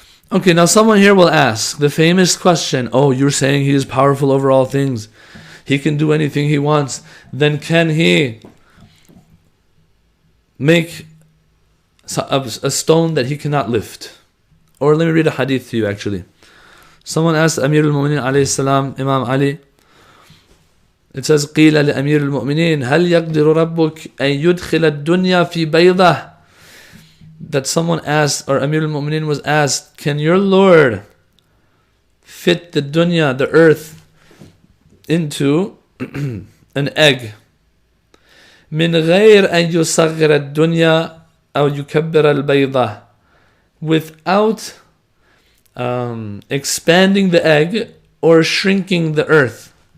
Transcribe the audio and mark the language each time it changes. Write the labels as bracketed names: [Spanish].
[English] Okay, now someone here will ask the famous question, oh, you're saying he is powerful over all things. He can do anything he wants. Then can he make a stone that he cannot lift? Or let me read a hadith to you actually. Someone asked Amir al-Mu'minin alayhi salam, Imam Ali. It says, [Arabic] قِيلَ لأمير المؤمنين هل يقدر ربك أن يدخل الدنيا في بيضة? [English] That someone asked, or Amir al-Mu'minin was asked, can your Lord fit the dunya, the earth, into an egg? [Arabic] من غير أن يصغر الدنيا أو يكبر البيضة, [English] without expanding the egg or shrinking the earth.